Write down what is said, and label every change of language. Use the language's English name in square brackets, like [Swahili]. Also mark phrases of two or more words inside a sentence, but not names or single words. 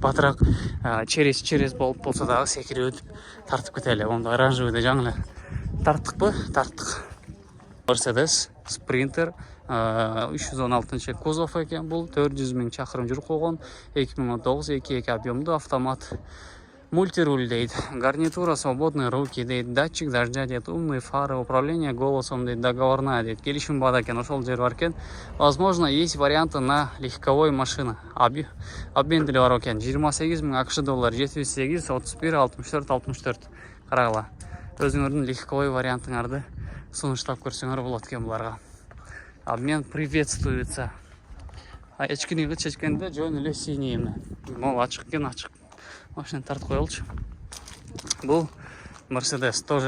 [Kyrgyz] Батыраак через болуп болсо дагы секирип өтүп тартып кетели. Онда оранжевыйда жаңы эле тарттыкпы? Тарттык. Mercedes Sprinter 316 кузов экен, бул 400 000 чакырым жүрүп койгон, 2009 2.2 объемдуу автомат. Мультируль дейт, [Russian] гарнитура свободные руки [Kyrgyz] дейт, [Russian] датчик дождя [Kyrgyz] дейт, [Russian] умные фары, управление голосом [Kyrgyz] дейт, договорная дейт, келишим бар экен, ошол жер бар экен. [Russian] Возможно, есть варианты на легковой машина. [Kyrgyz] Обмен деле бар экен, 28 000 акш доллар, 708 31 64 64. Карагыла. Өзүңөрдүн легковой вариантыңарды сунуштап көрсөңөр болот экен буларга. [Russian] Обмен приветствуется. [Kyrgyz] Эчкини чечкенде жөн эле синий эме. Могу ачык экен, ачык. Машина тартып коелучу. Бул Mercedes тоже.